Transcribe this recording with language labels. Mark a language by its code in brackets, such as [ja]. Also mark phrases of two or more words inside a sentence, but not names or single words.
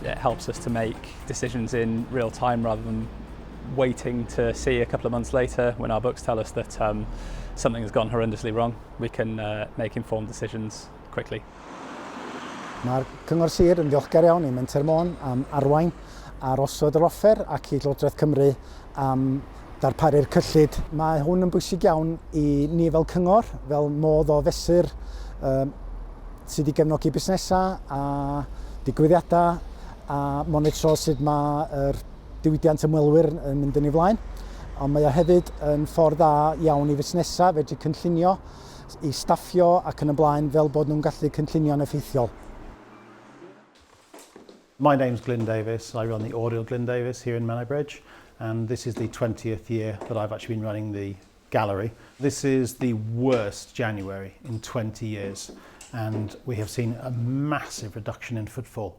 [en] It helps us to make decisions in real time rather than waiting to see a couple of months later when our books tell us that something has gone horrendously wrong. We can make informed decisions quickly. [cy] Mae'r Cyngor Sir yn ddiolchgar iawn i Menter Môn am arwain ar osod yr offer ac i Llywodraeth Cymru am darparu'r cyllid. Mae hwn yn bwysig iawn i ni fel cyngor, fel modd o fesur sydd wedi gefnogi busnesau a digwyddiadau a monitro sut mae'r diwydiant ymwelwyr yn mynd yn ei flaen. Ond mae o hefyd yn ffordd dda iawn i busnesau fedru cynllunio, i staffio ac yn y blaen fel bod nhw'n gallu cynllunio'n effeithiol. [en] My name's Glyn Davis. I run the Oriel Glyn Davis here in Menai Bridge, and this is the 20th year that I've actually been running the gallery. This is the worst January in 20 years. And we have seen a massive reduction in footfall.